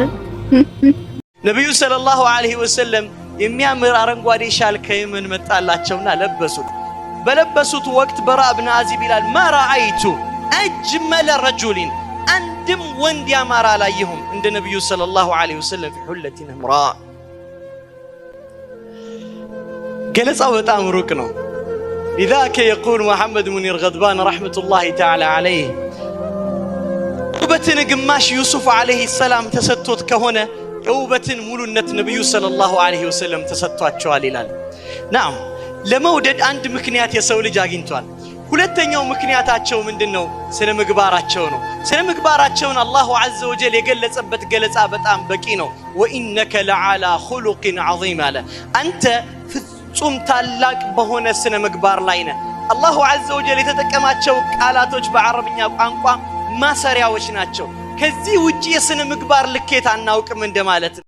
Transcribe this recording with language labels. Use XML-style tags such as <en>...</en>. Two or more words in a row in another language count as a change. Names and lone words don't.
<am>ነብዩ</am> <ar>صلى الله عليه وسلم</ar> <am>የሚያምር አረንጓዴ ሻል ከየመን መጣላቸውና ለበሱት። በለበሱት ወቅት በራ ኢብኑ አዚብ ይላል</am> <ar>ما رأيت أجمل رجلا</ar> <am>አንድም ወንድ ያማረ አላየሁም እንደ ነብዩ</am> <ar>صلى الله عليه وسلم في حلة حمراء።</ar> <am>ገለጻው በጣም ሩቅ ነው።</am> <ar>لذاك يقول محمد منير غضبان رحمة الله تعالى عليه</ar> <am>ውበትን ግማሽ ዩሱፍ</am> <ar>عليه السلام</ar> <am>ተሰጥቶት ከሆነ የውበትን ሙሉነት ነብዩ</am> <ar>صلى الله عليه وسلم</ar> <am>ተሰጥቷቸዋል ይላል። ናም ለመውደድ አንድ ምክንያት የሰው ልጅ አግኝቷል። ሁለተኛው ምክንያታቸው ምንድነው? ስለ ምግባራቸው ነው። ስለ ምግባራቸውን</am> <ar>الله عز وجل</ar> <am>የገለጸበት ገለጻ በጣም በቂ ነው።</am> <ar>وإنك لعلى خلق عظيم</ar> <am>አለ። አንተ ፍጹም ታላቅ በሆነ ስነ ምግባር ላይ ነህ።</am> <ar>الله عز وجل</ar> <am>የተጠቀማቸው ቃላቶች በአረብኛ ቋንቋ ማሰሪያዎች ናቸው። ከዚህ ውጪ የስነ ምግባር ልኬት አናውቅም እንደማለት ነው።</am>